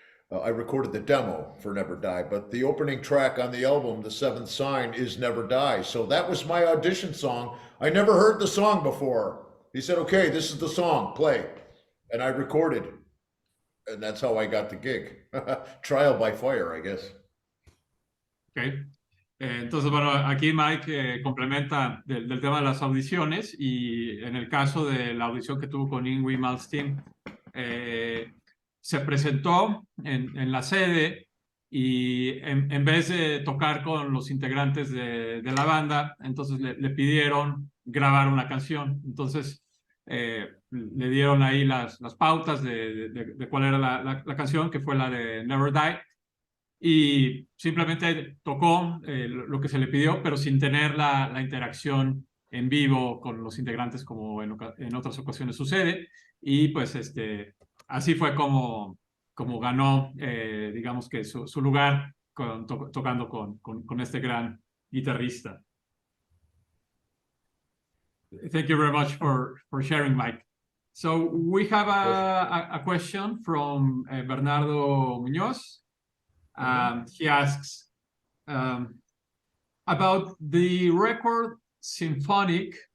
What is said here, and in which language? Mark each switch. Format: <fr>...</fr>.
<en>I recorded the demo for Never Die, but the opening track on the album, The Seventh Sign, is Never Die. So that was my audition song. I never heard the song before. He said, okay, this is the song, play. And I recorded. And that's how I got the gig. Trial by fire, I guess. Okay.</en> <es>Entonces, bueno, aquí Mike complementa del tema de las audiciones, y en el caso de la audición que tuvo con Yngwie Malmsteen, se presentó en la sede, y en vez de tocar con los integrantes de la banda, entonces le pidieron grabar una canción. Entonces le dieron ahí las pautas de cuál era la canción, que fue la de Never Die, y simplemente tocó lo que se le pidió, pero sin tener la interacción en vivo con los integrantes como en otras ocasiones sucede. Y pues así fue como ganó, digamos que su lugar tocando con este gran guitarrista.</es> <en>Thank you very much for sharing, Mike. So we have a question from Bernardo Muñoz. He asks about the record Symphonic.</en>